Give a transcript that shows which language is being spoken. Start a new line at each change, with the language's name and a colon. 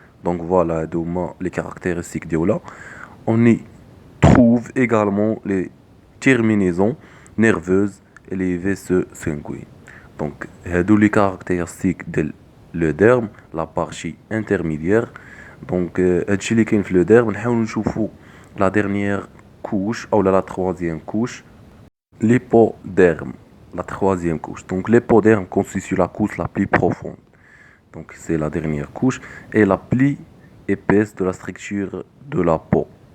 French: Donc voilà les caractéristiques de là. On y trouve également les terminaisons nerveuses et les vaisseaux sanguins.
Arabic: دونك هادو لي كارactéristiques ديال لو ديرم لا بارشي انترميديير. دونك هادشي اللي كاين في لو ديرم. نحاولوا نشوفوا لا ديرنيير
French: couche ou la troisième couche, l'hypoderme, la troisième couche. Donc l'hypoderme constitue la couche la plus profonde. Donc c'est la dernière couche et la plus épaisse de la structure de la peau.